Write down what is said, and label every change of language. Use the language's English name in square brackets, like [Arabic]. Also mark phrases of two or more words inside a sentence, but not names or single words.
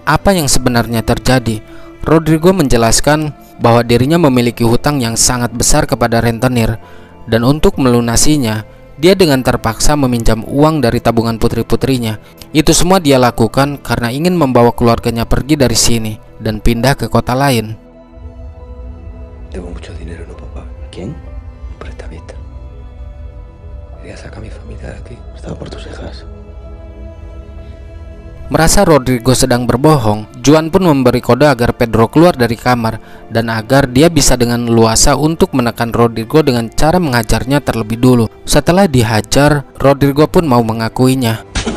[Indonesian] Apa yang sebenarnya terjadi?" Rodrigo menjelaskan bahwa dirinya memiliki hutang yang sangat besar kepada rentenir, dan untuk melunasinya, dia dengan terpaksa meminjam uang dari tabungan putri-putrinya. Itu semua dia lakukan karena ingin membawa keluarganya pergi dari sini dan pindah ke kota lain. [Spanish] Tengo mucho dinero, ¿no, papá? ¿Quién? Un prestamista. Quería sacar a mi familia de aquí. Estaba por tus hijas. [Indonesian] Merasa Rodrigo sedang berbohong, Juan pun memberi kode agar Pedro keluar dari kamar dan agar dia bisa dengan leluasa untuk menekan Rodrigo dengan cara menghajarnya terlebih dulu. Setelah dihajar, Rodrigo pun mau mengakuinya.